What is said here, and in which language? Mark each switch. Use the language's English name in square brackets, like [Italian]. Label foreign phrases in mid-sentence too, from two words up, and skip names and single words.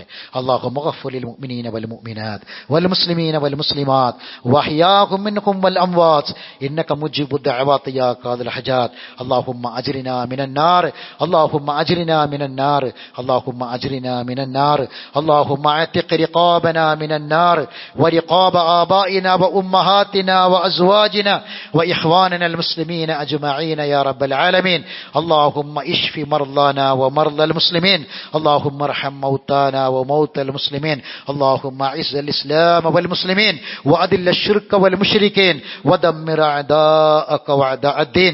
[Arabic] الله مغفر المؤمنين والمؤمنات والمسلمين والمسلمات وأحياؤهم منهم والأموات إنك مجيب الدعوات يا قاضي الحاجات. اللهم أجرنا من النار، اللهم أجرنا من النار، اللهم أجرنا من النار، اللهم أعتق رقابنا من النار ورقاب آبائنا وأمهاتنا وأزواجنا وإخواننا المسلمين أجمعين يا رب العالمين. اللهم اشف مرضانا ومرضى المسلمين، اللهم ارحم موتانا وموتى المسلمين، اللهم اعز الإسلام والمسلمين وأذل الشرك والمشركين ودمر أعداءك وأعداء الدين.